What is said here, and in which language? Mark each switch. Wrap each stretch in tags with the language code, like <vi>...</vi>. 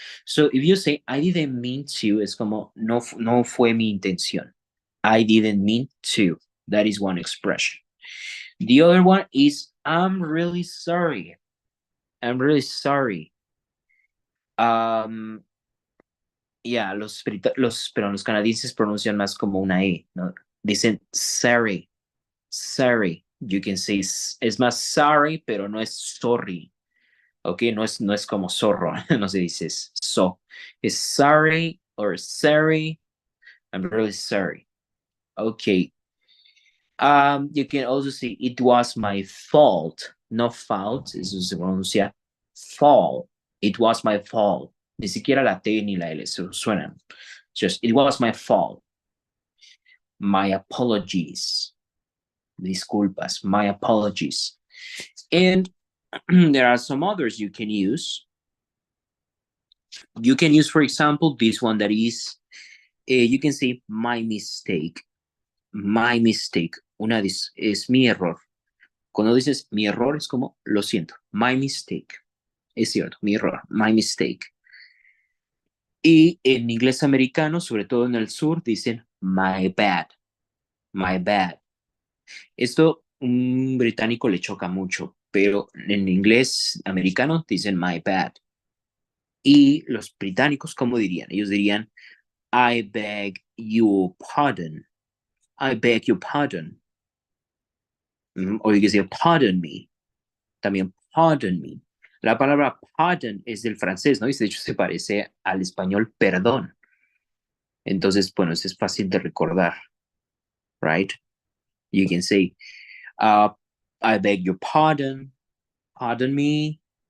<en>So, if you say, I didn't mean to,</en> <es>es como, no fue mi intención.</es> <en>I didn't mean to. That is one expression. The other one is, I'm really sorry. I'm really sorry.</en> <es>Yeah, los canadienses pronuncian más como una E, ¿no? Dicen sorry.</es> <en>You can say,</en> <es>es más sorry, pero no es sorry. Ok, no es como zorro, no se dice so.</es> <en>Es sorry or sorry. I'm really sorry. Okay. You can also say, it was my fault. no fault,</en> <es>eso se pronuncia</es> <en>fall. It was my fault.</en> <es>Ni siquiera la T ni la L suenan.</es> <en>Just, it was my fault. My apologies. Disculpas, my apologies. And there are some others you can use. You can use, for example, this one that is, you can say my mistake. My mistake.</en> <es>Es mi error. Cuando dices mi error es como lo siento.</es> <en>My mistake.</en> <es>Es cierto, mi error. My mistake. Y en inglés americano, sobre todo en el sur, dicen</es> <en>my bad. My bad.</en> <es>Esto un británico le choca mucho, pero en inglés americano dicen my bad. Y los británicos, ¿cómo dirían? Ellos dirían</es> <en>I beg your pardon. I beg your pardon. O you can say pardon me.</en> <es>También pardon me. La palabra pardon es del francés, ¿no? Y de hecho se parece al español perdón. Entonces, bueno, eso es fácil de recordar.</es> <en>Right? You can say, I beg your pardon. Pardon me.</en>